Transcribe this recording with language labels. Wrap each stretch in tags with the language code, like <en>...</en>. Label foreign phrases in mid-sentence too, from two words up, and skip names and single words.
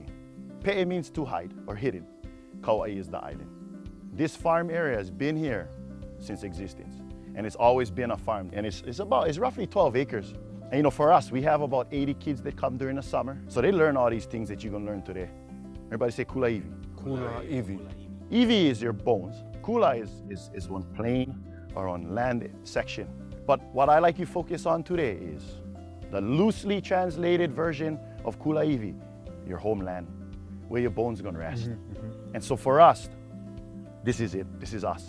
<en>Pe'e means to hide or hidden. Kauai is the island. This farm area has been here since existence, and it's always been a farm. And it's roughly 12 acres. And you know, for us, we have about 80 kids that come during the summer, so they learn all these things that you're gonna learn today. Everybody say</en> <haw>kula iwi. Kula iwi.</haw> <en>Iwi is your bones. Kula is on plain or on land section. But what I like you focus on today is the loosely translated version of</en> <haw>kula iwi,</haw> <en>your homeland, where your bones are gonna rest. And so for us, this is it, this is us.</en>